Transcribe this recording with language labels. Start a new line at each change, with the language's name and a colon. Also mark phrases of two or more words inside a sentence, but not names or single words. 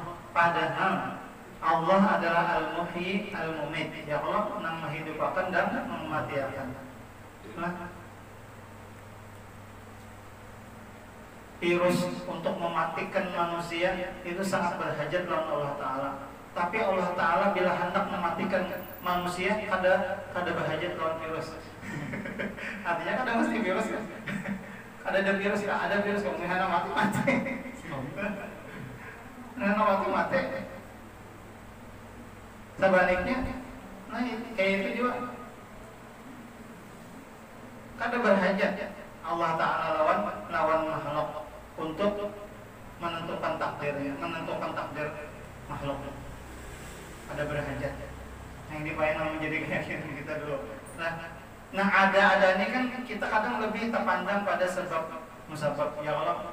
Indonesian: Padahal Allah adalah
Arabic: Al-Muhyi Al-Mumit.
Indonesian: Ya Allah yang menghidupkan dan mematikan. Nah, virus untuk mematikan manusia itu sangat berhajat lawan Allah Ta'ala.
Banjar: Tapi Allah Ta'ala bila hendak mematikan manusia kada berhajat lawan virus. Artinya kada mesti virus kan?
Indonesian: Ada virus kan? Ada virus kan? Mihana mati. Mihana mati. Sebaliknya, nah kayak itu juga.
Banjar: Kada berhajat Allah Ta'ala lawan makhluk untuk menentukan takdirnya, menentukan takdir makhluk. Ada berhajat.
Indonesian: Yang dibayang menjadi keyakinan kita dulu. Nah ada ini kan kita kadang lebih terpandang pada sebab musabab ya Allah.